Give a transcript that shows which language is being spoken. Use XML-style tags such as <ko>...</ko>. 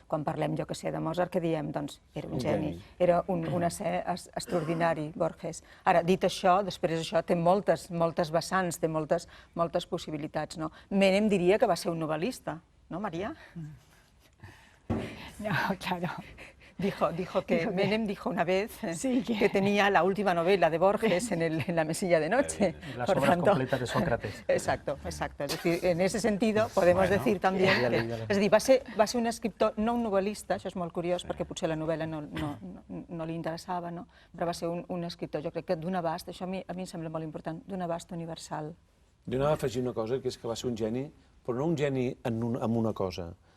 <ca>Quan parlem, jo que sé, de Mozart, què diem? Doncs era un geni, era un ésser extraordinari, Borges. Ara, dit això, després això té moltes vessants, té moltes possibilitats, no? Menem diria que va ser un novel·lista, no, Maria?</ca> <es>No, claro. Dijo que Menem dijo una vez Sí, que tenía la última novela de Borges en la mesilla de noche. Las obras completas de Sócrates. Exacto. Es decir, en ese sentido podemos decir también que...</es> <ca>És a dir, va ser un escriptor, no un novel·lista, això és molt curiós perquè potser la novel·la no li interessava, no? Però va ser un escriptor, jo crec que d'un abast, això a mi em sembla molt important, d'un abast universal. Jo anava a afegir una cosa, que és que va ser un geni, però no un geni en una cosa.</ca>